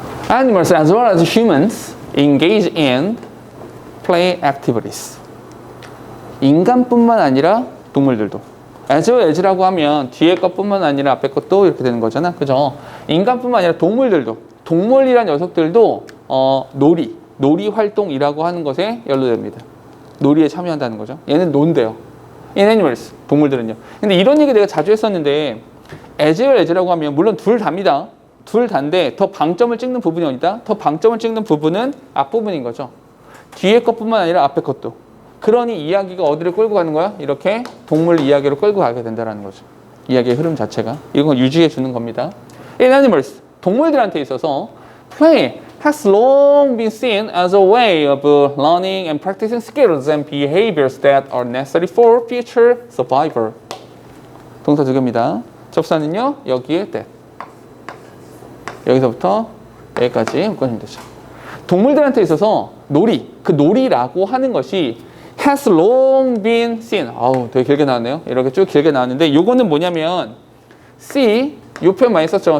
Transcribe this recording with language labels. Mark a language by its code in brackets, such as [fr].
[en] Animals as well as humans engage in play activities. [ko] 인간뿐만 아니라 동물들도. as well as라고 하면 뒤에 것뿐만 아니라 앞에 것도 이렇게 되는 거잖아. 그죠? 인간뿐만 아니라 동물들도. 동물이란 녀석들도 놀이 활동이라고 하는 것에 연루됩니다. 놀이에 참여한다는 거죠. 얘는 논대요. [en] in animals, [ko] 동물들은요. 근데 이런 얘기 내가 자주 했었는데 as well as라고 하면 물론 둘 다입니다. 둘 다인데 더 방점을 찍는 부분이 어디다? 더 방점을 찍는 부분은 앞부분인 거죠. 뒤에 것뿐만 아니라 앞에 것도. 그러니 이야기가 어디를 끌고 가는 거야? 이렇게 동물 이야기로 끌고 가게 된다는 거죠. 이야기의 흐름 자체가. 이건 유지해 주는 겁니다. [en] In animals, [ko] 동물들한테 있어서 [en] play has long been seen as a way of learning and practicing skills and behaviors that are necessary for future survival. [ko] 동사 두 개입니다. 접사는요, 여기에 that. 여기서부터 여기까지 묶어주면 되죠. 동물들한테 있어서 그 놀이라고 하는 것이 [en] has long been seen. [ko] 아우, 되게 길게 나왔네요. 이렇게 쭉 길게 나왔는데, 요거는 뭐냐면, C, 요 표현 많이 썼죠.